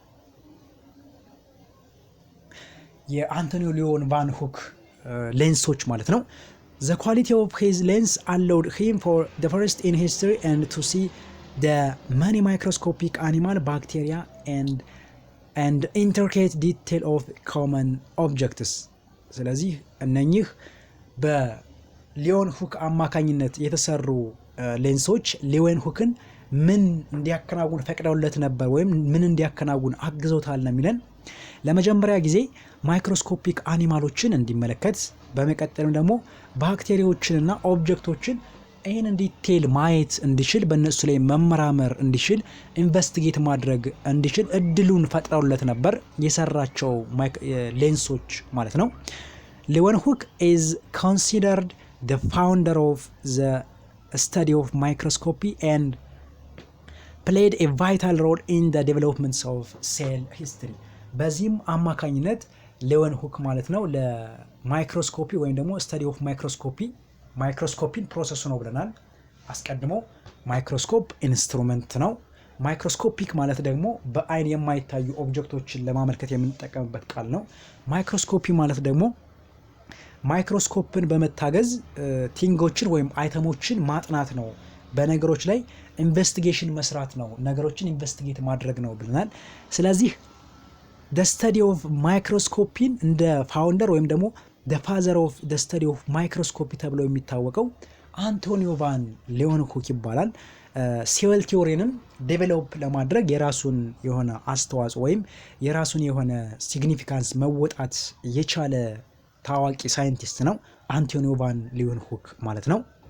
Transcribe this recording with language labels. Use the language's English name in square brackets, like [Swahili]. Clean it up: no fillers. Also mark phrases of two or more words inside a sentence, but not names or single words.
[Amharic] የአንቶኒ ሊዮን ቫን ሁክ ሌንሶች ማለት ነው። [English] The quality of his lens allowed him for the first in history and to see the many microscopic animal, bacteria and intricate detail of common objects. [Amharic] ስለዚህ እነኚህ በሊዮን ሁክ አማካኝነት የተሰሩ ሌንሶች ሊዮን ሁክን ምን እንዲያከናውን ፈቅደውለት ነበር ወይም ምን እንዲያከናውን አግዘውታል ነው የሚለን። ለመጀመሪያ ጊዜ ማይክሮስኮፒክ አኒማሎችን እንዲመለከት በመቀጠልም ደግሞ ባክቴሪያዎችንና ኦብጀክቶችን ይህን ዲቴል ማየት እንዲችል በእነሱ ላይ መመራመር እንዲችል ኢንቨስቲጌት ማድረግ እንዲችል እድሉን ፈጥረውለት ነበር የሰራቸው ሌንሶች ማለት ነው። ሊዮን ሁክ [English] is considered the founder of the study of microscopy and played a vital role in the development of cell history. [Amharic] በዚህም አማካኝነት ሊዮን ሁክ ማለት ነው ለማይክሮስኮፒ ወይም ደግሞ [English] study of microscopy [Amharic] ፕሮሰሱ ነው ብለናል አስቀድሞ። ማይክሮስኮፕ ኢንስትሩመንት ነው። ማይክሮስኮፒክ ማለት ደግሞ በአይን የማይታዩ ኦብጀክቶችን ለማመልከት የምንጠቀምበት ቃል ነው። ማይክሮስኮፒ ማለት ደግሞ ማይክሮስኮፕን በመታገዝ ቲንጎችን ወይም አይተሞችን ማጥናት ነው። በነገሮች ላይ ኢንቨስቲጌሽን መስራት ነው። ነገሮችን ኢንቨስቲጌት ማድረግ ነው ብለናል። ስለዚህ [English] the study of microscopy [Amharic] እንደ ፋውንደር ወይም ደግሞ [English] the father of the study of microscopy [Amharic] ተብሎ የሚታወቀው አንቶኒዮ ቫን ሊዮን ሁክ ይባላል። [English] cell theory [Amharic] ዴቨሎፕ ለማድረግ የራሱን የሆነ አስተዋጽኦ ወይም የራሱን የሆነ ሲግኒፊካንስ መወጣት የቻለ ታዋቂ ሳይንቲስት ነው አንቶኒዮ ቫን ሊዮን ሁክ ማለት ነው።